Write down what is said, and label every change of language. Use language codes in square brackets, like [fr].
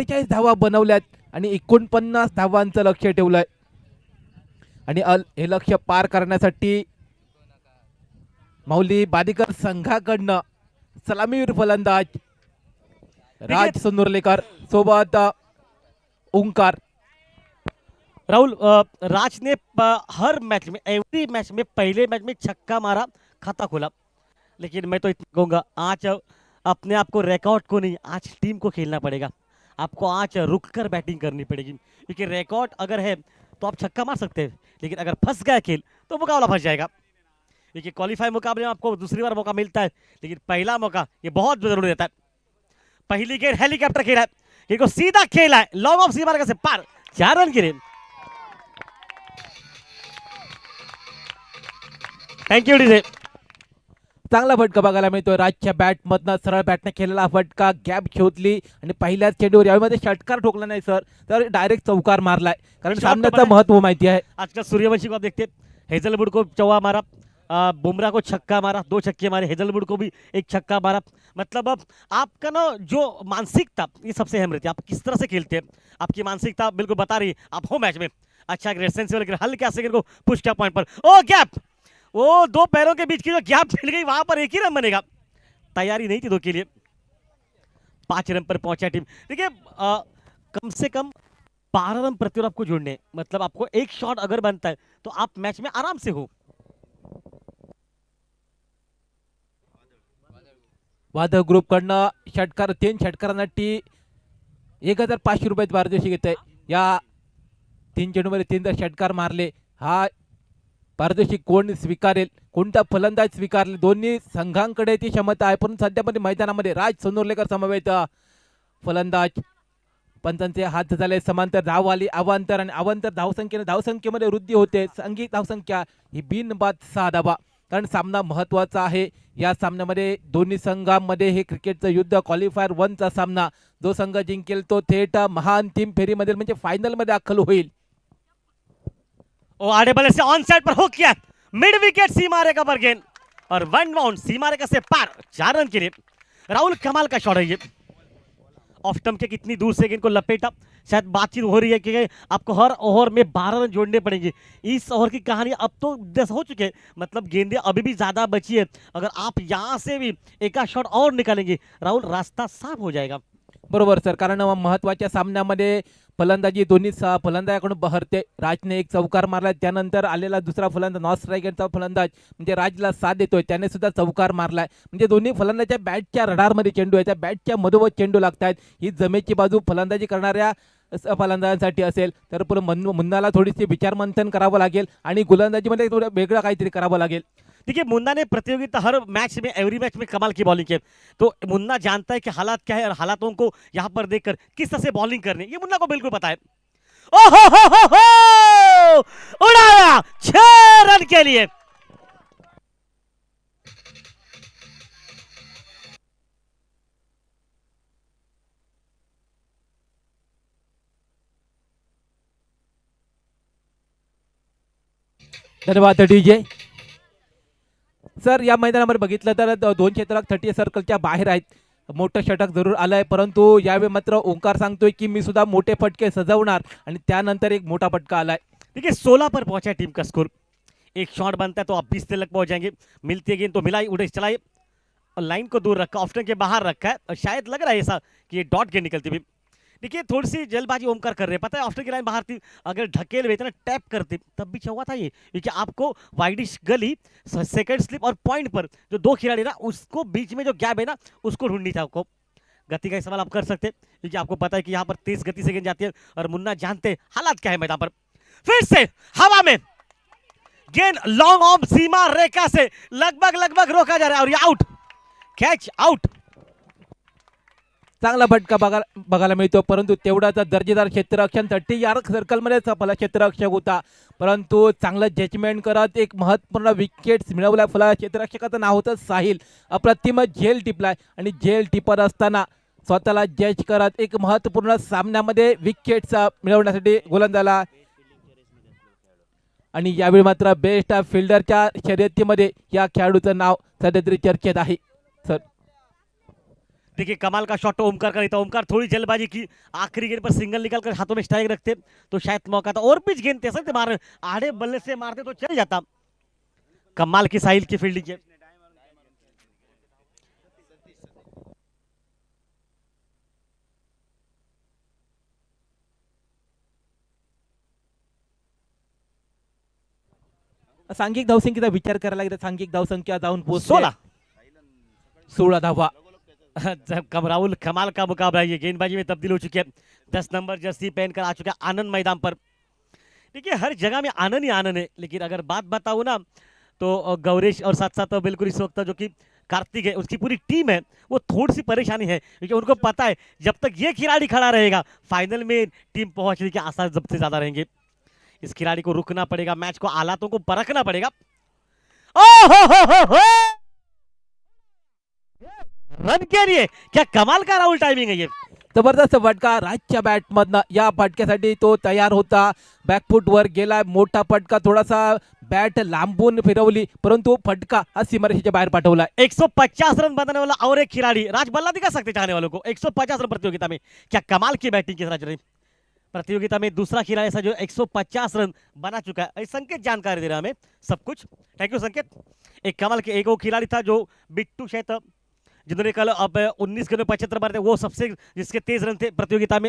[mr] धावा बनवल्यात आणि 49 धावांचं लक्ष ठेवलंय. आणि हे लक्ष पार करण्यासाठी माऊली बादेकर संघाकडनं सलामीवीर फलंदाज राज सोनुर्लेकर सोबत ओंकार. [hi] राहुल, राज ने हर मैच में, एवरी मैच में, पहले मैच में छक्का मारा, खाता खोला, लेकिन मैं तो इतना कहूँगा आज अपने आप को, रिकॉर्ड को नहीं, आज टीम को खेलना पड़ेगा. आपको आज रुक कर बैटिंग करनी पड़ेगी, क्योंकि रिकॉर्ड अगर है तो आप छक्का मार सकते हैं, लेकिन अगर फंस गया खेल तो मुकाबला फंस जाएगा। देखिए क्वालिफाई मुकाबले में आपको दूसरी बार मौका मिलता है, लेकिन पहला मौका ये बहुत जरूरी रहता है। पहली गेंद हेलीकॉप्टर खेला है, गेंद को सीधा खेला है, लॉन्ग ऑफ सीमा रेखा से पार, 4 रन गिरे। [en] Thank you DJ. [mr] चांगला फटका बघायला मिळतोय राजच्या बॅटमधनं, सरळ बॅटने केलेला फटका, गॅप शोधली आणि पहिल्याच चेंडूवर यावेळी षटकार ठोकला नाही सर, तर डायरेक्ट चौकार मारलाय, कारण [en] shot [mr] सामन्याचं [hi] बनाया। [mr] महत्व माहिती आहे। [hi] आजकल सूर्यवंशी को आप देखते, हेजलवुड को चौका मारा, बुमराह को छक्का मारा, 2 छक्के मारे, हेजलवुड को भी एक छक्का मारा। मतलब अब आपका ना जो मानसिकता ये सबसे अहम रहती है, आप किस तरह से खेलते हैं, आपकी मानसिकता बिल्कुल बता रही है। आप हो मैच में अच्छा सेंसिबल हल्के सेकंड को पुश किया पॉइंट पर, ओ गैप, वो 2 पैरों के बीच की जो गैप मिल गई वहां पर एक ही रन बनेगा, तैयारी नहीं थी 2 के लिए। 5 रन पर पहुंचा टीम। देखिए कम से कम 12 रन प्रति ओवर आपको जोड़ने हैं। मतलब आपको एक शॉट अगर बनता है तो आप मैच में आराम से हो। [mr] वादळ ग्रुप कडनं षटकार, 3 षटकारांसाठी 1500 रुपये पारितोषिक घेत आहे। या 3 चेंडूमध्ये 3 षटकार मारले, हा पारितोषिक कोण स्वीकारेल, कोणता फलंदाज स्वीकारेल, दोन्ही संघांकडे ती क्षमता आहे, पण सध्यामध्ये मैदानामध्ये राज सोनुर्लेकर समवेत फलंदाज, पंचांचे हात झाले समांतर, धाव आली अवांतर आणि अवांतर धावसंख्येमध्ये वृद्धी होते। संघिक धावसंख्या ही बिनबाद 6 धावा, कारण सामना महत्त्वाचा आहे। या सामन्यामध्ये दोन्ही संघांमध्ये हे क्रिकेटचं युद्ध, क्वालिफायर 1 चा सामना, जो संघ जिंकेल तो थेट महाअंतिम फेरीमध्ये म्हणजे फायनलमध्ये दाखल होईल। [hi] आड़े बल्ले से ऑन साइड पर हो किया, मिड विकेट सीमा रेखा पर गेंद और 1 बाउंड सीमा रेखा से पार, 4 रन के लिए। राहुल कमाल का शॉट है ये, ऑफ स्टंप के कितनी दूर से गेंद को लपेटा। शायद बातचीत हो रही है कि आपको हर ओवर में 12 रन जोड़ने पड़ेंगे। इस ओवर की कहानी अब तो 10 हो चुके हैं, मतलब गेंदें अभी भी ज्यादा बची है। अगर आप यहां से भी एक शॉट और निकालेंगे राहुल, रास्ता साफ हो जाएगा। [mr] बरोबर सर, कारण महत्त्वाच्या सामन्यामध्ये फलंदाजी दोन्ही फलंदाजाकडून बहरते। राजने एक चौकार मारला, त्यानंतर आलेला दुसरा फलंदाज नॉन स्ट्रायकरचा फलंदाज म्हणजे राजला साथ देतोय, त्याने सुद्धा चौकार मारलाय। म्हणजे दोन्ही फलंदाजाच्या बॅटच्या रडारमध्ये चेंडू आहे, त्या बॅटच्या मधोमध चेंडू लागतायत। ही जमेची बाजू फलंदाजी करणाऱ्या फलंदाजांसाठी असेल तर पुढे मुन्नाला थोडीशी विचारमंथन करावं लागेल आणि गोलंदाजीमध्ये थोडं वेगळं काहीतरी करावं लागेल। [hi] देखिए मुन्ना ने प्रतियोगिता हर मैच में, एवरी मैच में कमाल की बॉलिंग की है, तो मुन्ना जानता है कि हालात क्या है और हालातों को यहाँ पर देखकर किस तरह से बॉलिंग करनी है, ये मुन्ना को बिल्कुल पता है। ओहो हो उड़ाया, 6 रन के लिए। [mr] धन्यवाद डीजे सर। या मैदानामध्ये बघितलं तर 2 क्षेत्ररक्षक 30 सर्कलच्या बाहेर आहेत, मोठं षटक जरूर आलंय, परंतु यावेळी मात्र ओंकार सांगतोय की मी सुद्धा मोठे फटके सजवणार आणि त्यानंतर एक मोठा फटका आलाय। [hi] देखिए 16 पर पहुंचा टीम का स्कोर, एक शॉट बनता है तो आप 20 तक पहुंच जाएंगे। मिलती है गेंद तो मिलाई, उड़े चलाए और लाइन को दूर रखा, ऑफ स्टंप के बाहर रखा है और शायद लग रहा है ऐसा कि ये डॉट गेंद निकलती भी। देखिए थोड़ी सी जल्दबाजी ओमकार कर रहे हैं, पता है ऑफ स्टंप की लाइन बाहर थी, अगर ढकेल हुए थे ना, टैप करते तब भी चौका था ये, क्योंकि आपको वाइडिश गली, सेकंड स्लिप और पॉइंट पर जो 2 खिलाड़ी ना, उसको बीच में जो गैप है ना, उसको ढूंढनी था आपको। गति का सवाल आप कर सकते हैं, क्योंकि आपको पता है कि यहाँ पर तेज गति से गेंद जाती है और मुन्ना जानते हैं हालात क्या है मैदान पर। फिर से हवा में गेंद लॉन्ग ऑफ सीमा रेखा से लगभग रोका जा रहा है और ये आउट, कैच आउट। [mr] चांगला फटका बघायला मिळतो, परंतु तेवढाच दर्जेदार क्षेत्ररक्षण 30 यार्ड सर्कलमध्ये सफल क्षेत्ररक्षक होता, परंतु चांगलं जजमेंट करत एक महत्त्वपूर्ण विकेट मिळवला। फला क्षेत्ररक्षकाचं नाव होतं साहिल, अप्रतिम झेल टिपलाय आणि झेल टिपत असताना स्वतःला जज करत एक महत्त्वपूर्ण सामन्यामध्ये विकेट्स मिळवण्यासाठी गोलंदाजाला, आणि यावेळी मात्र बेस्ट फिल्डरच्या शर्यतीमध्ये या खेळाडूचं नाव सध्या तरी चर्चेत आहे सर। [hi] देखिए कमाल का शॉट ओमकार का नहीं था, ओमकार थोड़ी जल्दबाजी की, आखिरी गेंद पर सिंगल निकालकर हाथों में स्ट्राइक रखते तो शायद मौका था, और पिच गेंद थे सकते मार, आड़े बल्ले से मारते तो चल जाता। कमाल की साहिल की फील्डिंग है। [mr] सांघिक धावसंख्येचा विचार करायला लागला, सांघिक धावसंख्या जाऊन पोहोचली 16 धावा। [hi] राहुल कमाल का मुकाबला, ये गेंदबाजी में तब्दील हो चुकी है। 10 नंबर जर्सी पहनकर आ चुका है आनंद मैदान पर। देखिए हर जगह में आनंद ही आनंद है, लेकिन अगर बात बताऊँ ना तो गौरेश और साथ साथ बिल्कुल इस वक्त जो कि कार्तिक है उसकी पूरी टीम है वो थोड़ी सी परेशानी है, क्योंकि उनको पता है जब तक ये खिलाड़ी खड़ा रहेगा फाइनल में टीम पहुंचने के आसार सबसे ज्यादा रहेंगे। इस खिलाड़ी को रुकना पड़ेगा, मैच को हालातों को परखना पड़ेगा। ओ हो! रन के लिए क्या कमाल का राहुल टाइमिंग है ये। [mr] जबरदस्त फटका राजच्या बॅटमधनं, या फटक्यासाठी तो तयार होता, बॅकफूटवर गेला, मोठा फटका, थोडासा बॅट लांबून फिरवली परंतु फटका हा सीमारेषेच्या बाहेर पाठवला। [hi] 150 रन बनाने वाला और एक खिलाड़ी राज बल्ला दिखा सकते चाहने वालों को। 150 रन प्रतियोगिता में, क्या कमाल की बैटिंग की राज ने। प्रतियोगिता में दूसरा खिलाड़ी ऐसा जो 150 रन बना चुका है। संकेत जानकारी दे रहा हमें सब कुछ, [en] thank you [hi] संकेत। एक कमाल के एक वो खिलाड़ी था जो बिट्टू शायद जिन्होंने कल अब 19 गेंदों में 75 मारे थे, वो सबसे जिसके तेज रन थे प्रतियोगिता में।